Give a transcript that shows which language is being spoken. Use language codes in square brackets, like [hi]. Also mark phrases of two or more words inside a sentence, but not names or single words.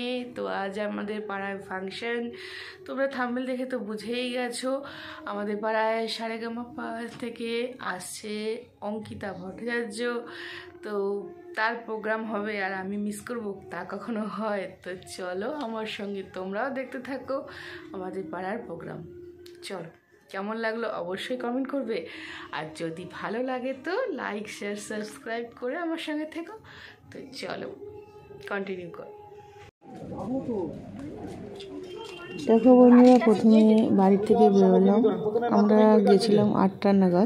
[bn] তো আজ আমাদের পাড়ায় ফাংশন, তোমরা থাম্বনেল দেখে তো বুঝেই গেছো আমাদের পাড়ায় সারেগামাপা থেকে আসছে অঙ্কিতা ভট্টাচার্য। তো তার প্রোগ্রাম হবে আর আমি মিস করবো তা কখনো হয়? তো চলো আমার সঙ্গে তোমরাও দেখতে থাকো আমাদের পাড়ার প্রোগ্রাম। चलो কেমন লাগলো অবশ্যই কমেন্ট করবে, আর যদি ভালো লাগে তো লাইক শেয়ার সাবস্ক্রাইব করে আমার সঙ্গে থেকো। তো চলো কন্টিনিউ কর। দেখো বন্ধুরা, প্রথমে বাড়ি থেকে বেরোলাম, আমরা গেছিলাম 8টা নাগাদ।